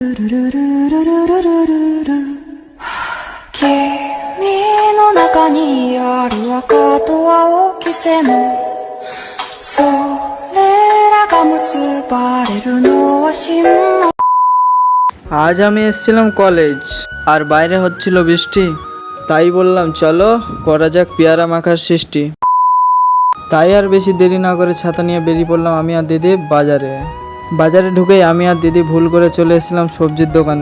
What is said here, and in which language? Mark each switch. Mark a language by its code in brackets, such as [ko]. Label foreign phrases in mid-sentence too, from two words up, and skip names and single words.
[ja] 君の中にある赤と青き線それらが結ばれるのは真の [bn] আজ আমি এসেছিলাম কলেজ আর বাইরে হচ্ছিল বৃষ্টি, তাই বললাম চলো করা যাক পেয়ারা মাখার সৃষ্টি। তাই আর বেশি দেরি না করে ছাতা নিয়ে বেরিয়ে পড়লাম আমি আর দিদি বাজারে ঢুকেই আমি আর দিদি ভুল করে চলে এসেছিলাম সবজির দোকানে।